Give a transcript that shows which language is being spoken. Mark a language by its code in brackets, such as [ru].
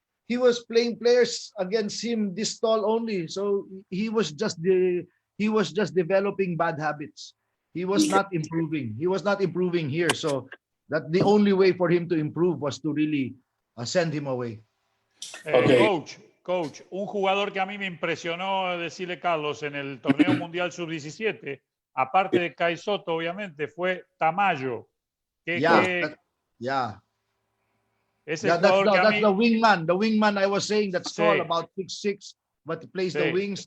[en] he was playing players against him this tall only. So he was just developing bad habits. He was not improving. He was not improving here. So that the only way for him to improve was to really send him away. [es] Coach, un jugador que a mí me impresionó, decirle Carlos, en el torneo mundial sub-17, aparte de Kai Soto, obviamente, fue Tamayo. [en] Yeah. That's the wingman. The wingman I was saying, that's tall, about 6'6", but plays the wings.